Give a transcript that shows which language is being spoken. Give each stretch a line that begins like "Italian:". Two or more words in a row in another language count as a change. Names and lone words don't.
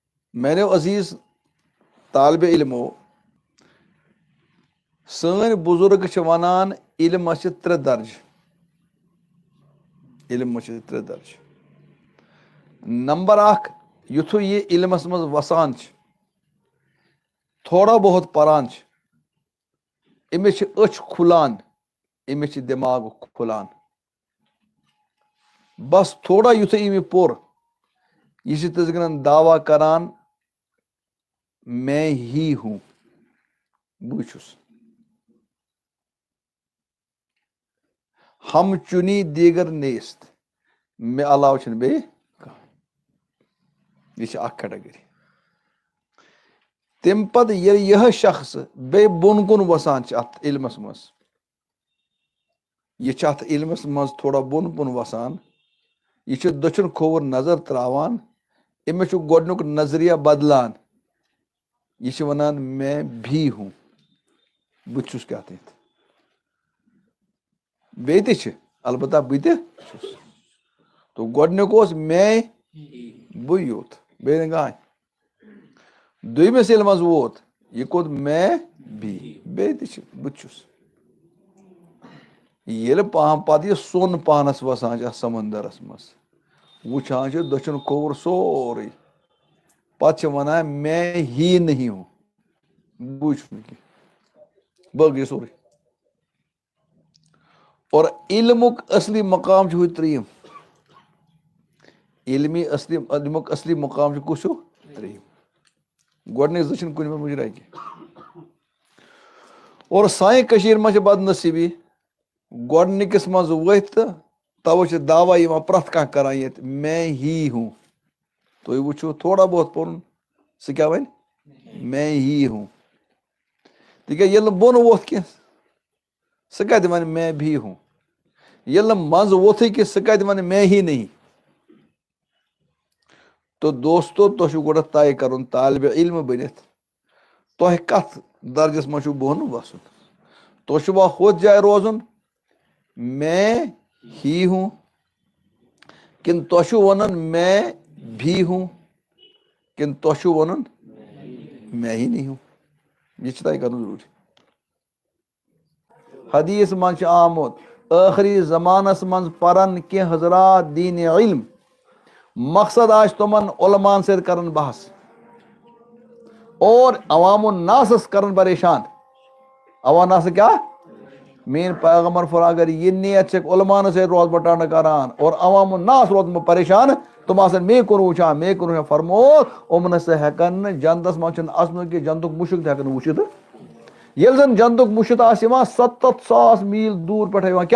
Kashmiri: میرے عزیز طالب علمو سن بزرگ ونان علم ترے درج علم ترے درج نمبر اخ یتھو یہ علمس مز وسان تھوڑا بہت پران امس اچھ کھلان امس دماغ کھلان بس تھوڑا یتھے ام پور یہ تس گن دعویٰ کران
Urdu: میں ہی ہوں
Kashmiri: بچس
Persian: ہم چنی دیگر نیست
Kashmiri: میں علاوہ چھن بے یہ اخ کیٹگری تم پتہ یہ شخص بے بون کن وسان ات علمس مز یہ ات علمس مز تھوڑا بون کن وسان یہ دچھن کھوور نظر تراوان امس گۄڈنیُک نظریہ بدلان یہ ونان
Urdu: میں بھی ہوں
Kashmiri: بہ چھس کیا تھی بیٚیہِ تہِ البتہ بہ تہِ چھس تو گۄڈنیُک اوس میں بہ یوت بیٚیہِ نہٕ کٕہٕنۍ دوٚیمِس ییٚلہِ منٛز ووت یہِ کوٚر
Urdu: میں بھی
Kashmiri: بیٚیہِ تہِ چھِ بہ چھس ییٚلہِ پتہٕ یہِ سوٚن پانس وسان چھِ اتھ سمندرس منٛز وٕچھان چھِ دٔچھُن کھووُر سورُے پتہٕ چھِ ونان
Urdu: میں ہی نہیں ہوں
Kashmiri: بہٕ چھُس نہٕ کینٛہہ باقٕے سورُے اور علمک اصلی مقام چھُ ہُہ ترٛیٚیِم علمک اصلی مقام چھُ کُس ہیوٗ ترٛیٚیِم گۄڈنِکۍ زٕ چھِنہٕ کُنہِ منٛز مُجراہ کینٛہہ اور سانہِ کٔشیٖرِ منٛز چھِ بدنصیٖبی گۄڈنِکِس منٛز ؤتھۍ تہٕ توے چھِ دعویٰ یِوان پرٛٮ۪تھ کانٛہہ کران ییٚتہِ
Urdu: میں ہی ہوں
Kashmiri: تُہۍ وٕچھِو تھوڑا بہت پوٚرُن سُہ کیٛاہ وَنہِ
Urdu: میں ہی ہوں
Kashmiri: تِکیٛازِ ییٚلہِ نہٕ بۄن ووٚتھ کینٛہہ سُہ کتہِ وَنہِ
Urdu: میں بھی ہوں
Kashmiri: ییٚلہِ نہٕ منٛزٕ ووٚتھٕے کینٛہہ سُہ کتہِ وَنہِ
Urdu: میں ہی نہیں
Kashmiri: تو دوستو تۄہہِ چھُو گۄڈٕ طے کرُن طالبہِ علم بٔنِتھ تۄہہِ کتھ درجس منٛز چھُو بۄن وسُن تۄہہِ چھُوا ہُتھ جایہِ روزُن
Urdu: میں ہی ہوں
Kashmiri: کِنہٕ تۄہہِ چھُو ونُن
Urdu: میں بھی ہوں
Kashmiri: کِنہٕ تۄہہِ چھُو ونُن
Urdu: میں ہی نہیں ہوں
Kashmiri: یہ چھُ طے کرُن ضروٗری حدیث منٛز چھُ آمُت ٲخری زمانس منٛز پرن کینٛہہ حضرات دیٖنِ علم مقصد آسہِ تِمن علماہن سۭتۍ کرن بحث اور عوام الناسس کرن پریشان عوام ناس کیٛاہ میٲنۍ پیغمبر فرماوان اگر یہِ نیت چھکھ علماہن سۭتۍ روزٕ بہٕ ٹنڈٕ کران اور عوام الناس روزن بہٕ پریشان تِم آسن مے کُن وٕچھان مے کُن وٕچھان فرموو یِم نسا ہٮ۪کن نہٕ جنتس منٛز چھُنہٕ اژنُے کینٛہہ جنتُک مُشُک تہِ ہٮ۪کن نہٕ وٕچھِتھ ییٚلہِ زن جنتُک مُشُک آسہِ یِوان 700,000 میٖل دوٗر پٮ۪ٹھے یِوان